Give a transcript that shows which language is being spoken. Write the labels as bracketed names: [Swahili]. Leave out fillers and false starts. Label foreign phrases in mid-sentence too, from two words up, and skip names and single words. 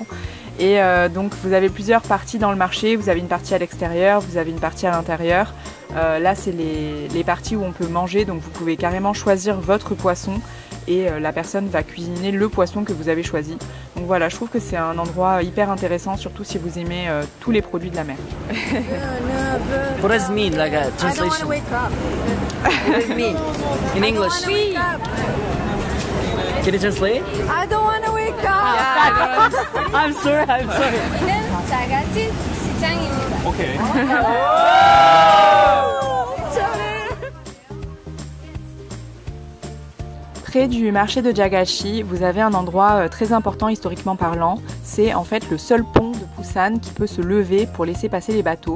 [French] Et donc vous avez plusieurs parties dans le marché, vous avez une partie à l'extérieur, vous avez une partie à l'intérieur. Là c'est les parties où on peut manger, donc vous pouvez carrément choisir votre poisson et la personne va cuisiner le poisson que vous avez choisi. Donc voilà, je trouve que c'est un endroit hyper intéressant, surtout si vous aimez tous les produits de la mer. [English] What does it mean, like a translation? What does it mean in English? Can you translate? I don't want to wake up. I'm sorry. [Korean] 자갈치 시장입니다. [English] Okay. [French] Près du marché de Jagalchi, vous avez un endroit très important historiquement parlant. C'est en fait le seul pont de Busan qui peut se lever pour laisser passer les bateaux.